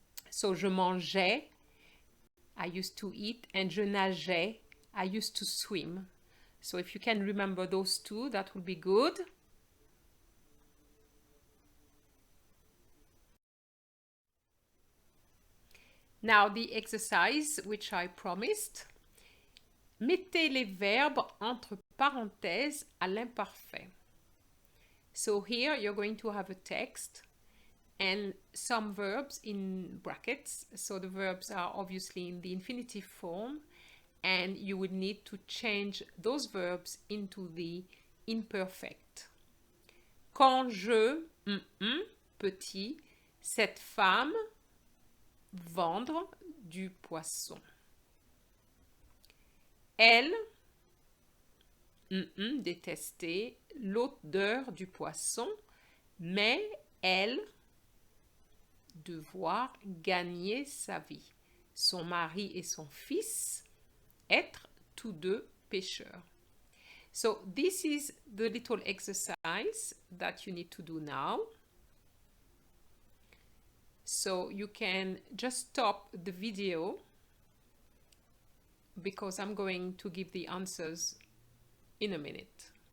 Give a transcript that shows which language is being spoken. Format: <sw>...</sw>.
<en>So</en> <fr>je mangeais,</fr> <en>I used to eat, and</en> <fr>je nageais,</fr> <en>I used to swim. So if you can remember those two, that would be good. Now the exercise which I promised.</en> <fr>Mettez les verbes entre parenthèses à l'imparfait.</fr> <en>So here you're going to have a text and some verbs in brackets. So the verbs are obviously in the infinitive form and you would need to change those verbs into the imperfect.</en> <fr>Quand je, petit, Cette femme vendre du poisson. Elle détestait l'odeur du poisson, mais elle devoir gagner sa vie. Son mari et son fils être tous deux pêcheurs.</fr> <en>So this is the little exercise that you need to do now. So you can just stop the video because I'm going to give the answers in a minute.</en>